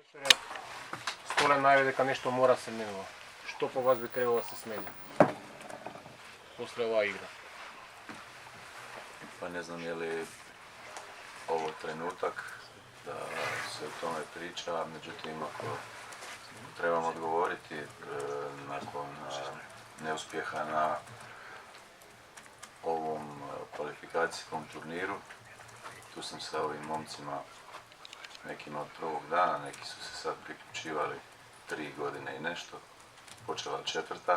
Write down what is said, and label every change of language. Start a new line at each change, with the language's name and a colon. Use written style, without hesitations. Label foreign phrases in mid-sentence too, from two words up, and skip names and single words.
Macedonian: Stoljan najave дека нешто мора се менува. Што по вас би требало да се смени после оваа игра?
Croatian: Pa ne znam je li ovo trenutak da se o tome priča, međutim ako trebamo odgovoriti nakon neuspjeha na ovom kvalifikacijskom turniru, tu sam sa ovim momcima nekima od prvog dana, neki su se sad priključivali 3 godine i nešto, počela 4.